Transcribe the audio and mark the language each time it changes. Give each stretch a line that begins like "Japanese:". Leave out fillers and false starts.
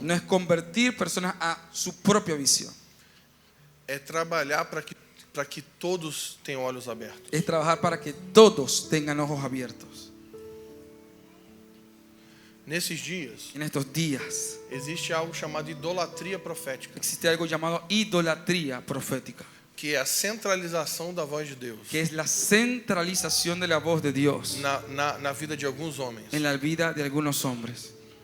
Spanish: no es convertir personas a su propia visión.
Portuguese: É trabalhar para que todos tenham olhos abertos.
Spanish: Es trabajar para que todos tengan ojos abiertos.
Portuguese: Nesses dias,
Spanish: En estos días
Portuguese: existe algo chamado idolatria profética,
Spanish: existe algo llamado idolatría profética,
Portuguese: que é a centralização da voz de Deus
Spanish: que es la centralización de la voz de Dios
Portuguese: na vida de alguns homens.
Spanish: en la vida de algunos hombres.